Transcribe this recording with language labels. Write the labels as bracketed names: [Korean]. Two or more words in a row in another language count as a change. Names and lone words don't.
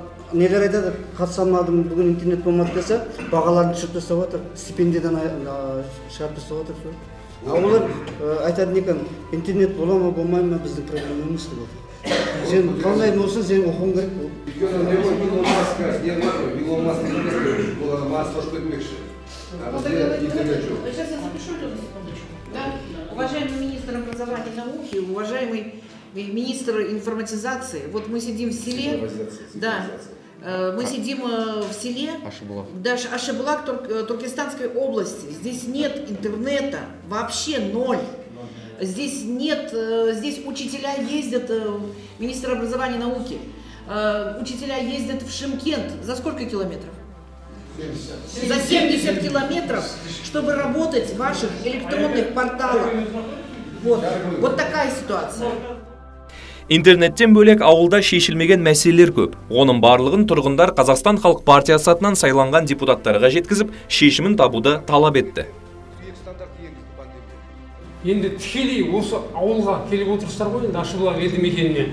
[Kazakh] Нелер айтады, қатыса алмадым, бүгін интернет болмады десе, бағаларын түсіріп тастап жатыр, стипендиядан шығарып тастап жатыр. Олар айтады некен, интернет бола ма, болмай ма, біздің проблемамыз деп отыр. Сен қандай болсын, сен оқуың керек бол. Илон Маск оларға Марс қосып кетмекші. [Russian] Сейчас я запишу эту секундочку. Уважаемый министр образования и науки, уважаемый министр информатизации, вот мы сидим в селе, мы сидим в селе Ашыбұлақ Туркестанской области. Здесь нет интернета, вообще ноль. Здесь учителя ездят, министр образования и науки, учителя ездят в Шымкент. За сколько километров? За 70 километров, чтобы работать в ваших электронных порталах. Вот такая ситуация. [Kazakh] Интернеттен бөлек ауылда шешілмеген мәселелер көп. Оның барлығын тұрғындар Қазақстан Халық партиясы атынан сайланған депутаттарға жеткізіп, шешімін табуды талап етті. Енді тікелей осы ауылға келіп отырсыздар ғой, енді Ашыбұлақ елді мекеніне.